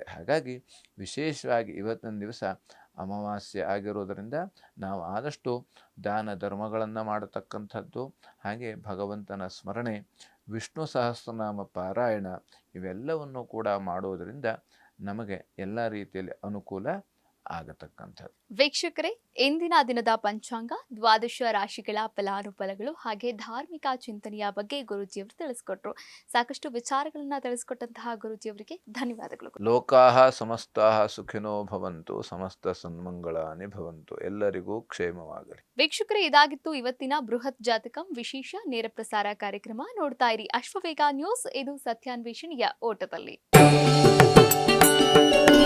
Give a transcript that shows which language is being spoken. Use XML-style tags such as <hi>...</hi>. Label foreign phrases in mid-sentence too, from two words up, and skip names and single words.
<kn>ಹಾಗಾಗಿ ವಿಶೇಷವಾಗಿ ಇವತ್ತಿನ ದಿವಸ ಅಮಾವಾಸ್ಯೆ ಆಗಿರೋದರಿಂದ ನಾವು ಆದಷ್ಟು ದಾನ ಧರ್ಮಗಳನ್ನು ಮಾಡತಕ್ಕಂಥದ್ದು, ಹಾಗೆ ಭಗವಂತನ ಸ್ಮರಣೆ, ವಿಷ್ಣು ಸಹಸ್ರನಾಮ ಪಾರಾಯಣ ಇವೆಲ್ಲವನ್ನು ಕೂಡ ಮಾಡೋದರಿಂದ ನಮಗೆ ಎಲ್ಲ ರೀತಿಯಲ್ಲಿ ಅನುಕೂಲ ಆಗತಕ್ಕಂಥದ್ದು. ವೀಕ್ಷಕರೇ, ಇಂದಿನ ದಿನದ ಪಂಚಾಂಗ, ದ್ವಾದಶ ರಾಶಿಗಳ ಫಲಾನುಫಲಗಳು ಹಾಗೆ ಧಾರ್ಮಿಕ ಚಿಂತನೆಯ ಬಗ್ಗೆ ಗುರೂಜಿಯವರು ತಿಳಿಸ್ಕೊಟ್ರು. ಸಾಕಷ್ಟು ವಿಚಾರಗಳನ್ನ ತಿಳಿಸ್ಕೊಟ್ಟಂತಹ ಗುರೂಜಿಯವರಿಗೆ ಧನ್ಯವಾದಗಳು.</kn> <sa>ಲೋಕಾಹ ಸಮಸ್ತಾಹ ಸುಖಿನೋ ಭವಂತು, ಸಮಸ್ತ ಸನ್ಮಂಗಳಾನಿ ಭವಂತು.</sa> <kn>ಎಲ್ಲರಿಗೂ ಕ್ಷೇಮವಾಗಲಿ. ವೀಕ್ಷಕರೇ, ಇದಾಗಿತ್ತು ಇವತ್ತಿನ ಬೃಹತ್ ಜಾತಕಂ ವಿಶೇಷ ನೇರ ಪ್ರಸಾರ ಕಾರ್ಯಕ್ರಮ. ನೋಡ್ತಾ ಇರಿ ಅಶ್ವವೇಗ ನ್ಯೂಸ್. ಇದು ಸತ್ಯಾನ್ವೇಷಣೆಯ ಓಟದಲ್ಲಿ.</kn>